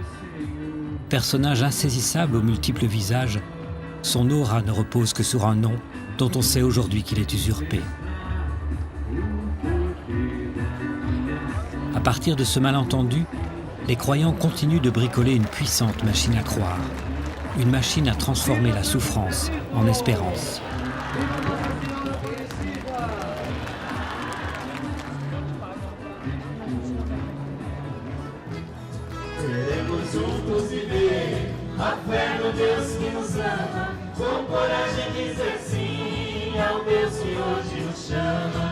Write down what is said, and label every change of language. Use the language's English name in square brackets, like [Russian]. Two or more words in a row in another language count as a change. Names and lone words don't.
[French] Personnage insaisissable aux multiples visages, son aura ne repose que sur un nom dont on sait aujourd'hui qu'il est usurpé. À partir de ce malentendu, les croyants continuent de bricoler une puissante machine à croire, une machine à transformer la souffrance en espérance. [Portuguese] Queremos juntos viver a fé no Deus que nos ama, com coragem dizer sim ao Deus que hoje nos chama.